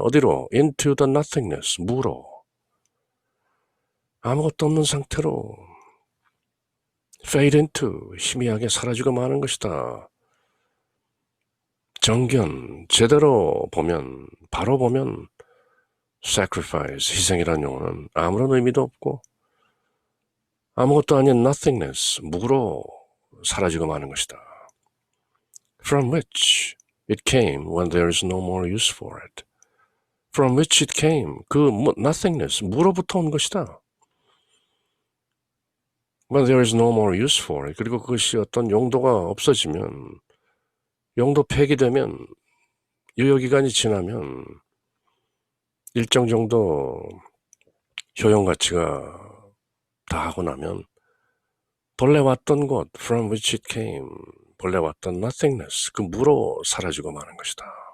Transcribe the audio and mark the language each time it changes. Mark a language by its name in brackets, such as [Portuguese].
[Korean] 어디로? [English] into the nothingness, [Korean] 무로. 아무것도 없는 상태로 [English] fade into, [Korean] 희미하게 사라지고 마는 것이다. 정견, 제대로 보면, 바로 보면 sacrifice, 희생이라는 용어는 아무런 의미도 없고 아무것도 아닌 nothingness, 무로 사라지고 마는 것이다. [English] From which it came when there is no more use for it. From which it came, 그 nothingness, [Korean] 무로부터 온 것이다. [English] When there is no more use for it. [Korean] 그리고 그것이 어떤 용도가 없어지면, 용도 폐기되면, 유효기간이 지나면 일정 정도 효용 가치가 다 하고 나면 본래 왔던 곳, [English] from which it came, [Korean] 본래 왔던 nothingness, 그 무로 사라지고 마는 것이다.